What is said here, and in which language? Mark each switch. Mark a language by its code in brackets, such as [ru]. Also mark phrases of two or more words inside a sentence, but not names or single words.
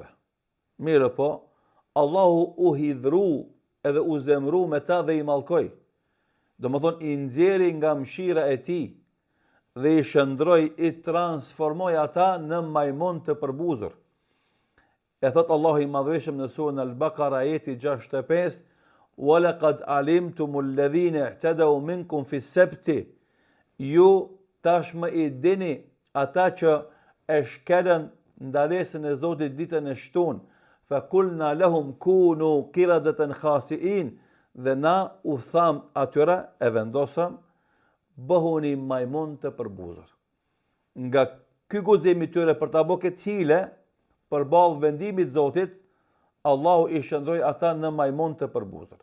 [sq] Mirë po, Allahu u hidhru edhe u zemru me ta dhe i mallkoi. Domethënë i nxjerri nga mëshira e tij dhe i shndroi, i transformoi ata në majmun të përbuzur. E thot Allahu i madhëshëm në surën Al-Baqara ajeti 65: [ar] "ولقد علمتم الذين اعتدوا منكم في السبت." [sq] Ju tashmë i dini ata që e shkelën ndalesën e Zotit ditën e shtunë, [ar] فقلنا لهم كونوا قردة خاسئين, [sq] dhe na u tham atyre, e vendosëm, bëhuni majmun të përbuzur. Nga ky guxim i tyre për ta bërë këtë hile, përballë vendimit Zotit, Allahu i shndroi ata në majmun të përbuzur.